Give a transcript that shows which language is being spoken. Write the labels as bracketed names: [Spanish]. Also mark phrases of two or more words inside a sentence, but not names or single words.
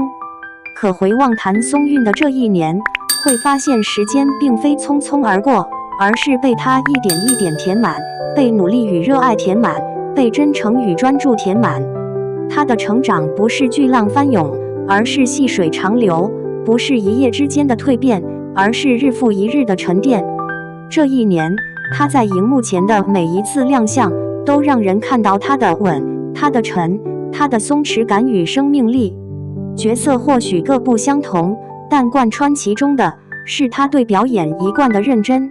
[Chinese] 可回望譚松韻的這一年，會發現時間並非匆匆而過，而是被他一點一點填滿，被努力與熱愛填滿，被真誠與專注填滿。他的成長不是巨浪翻湧，而是細水長流；不是一夜之間的蛻變，而是日復一日的沉澱。這一年，他在熒幕前的每一次亮相，都讓人看到他的穩，他的沉，他的鬆弛感與生命力。角色或許各不相同，但貫穿其中的是他對表演一貫的認真。